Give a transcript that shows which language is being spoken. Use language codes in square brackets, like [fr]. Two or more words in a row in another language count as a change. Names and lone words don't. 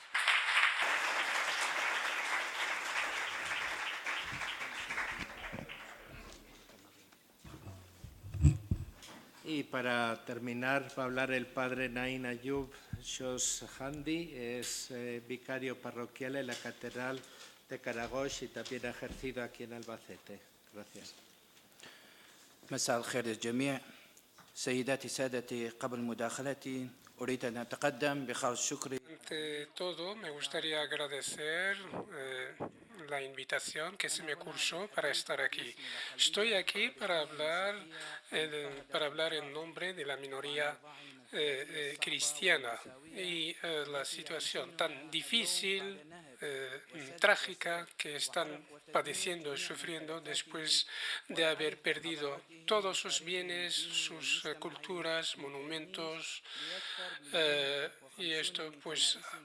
[es] Y para terminar va a hablar el padre Naim Ayub Shoshandi, es vicario parroquial en la Catedral de Karagosh y también ha ejercido aquí en Albacete. Gracias. [ar] مساء الخير للجميع. سيداتي سادتي قبل مداخلتي أريد أن أتقدم بخالص شكري. [es] Ante todo, me gustaría agradecer la invitación que se me cursó para estar aquí. Estoy aquí para hablar en nombre de la minoría cristiana y la situación tan difícil, trágica que están padeciendo y sufriendo después de haber perdido todos sus bienes, sus culturas, monumentos, y esto pues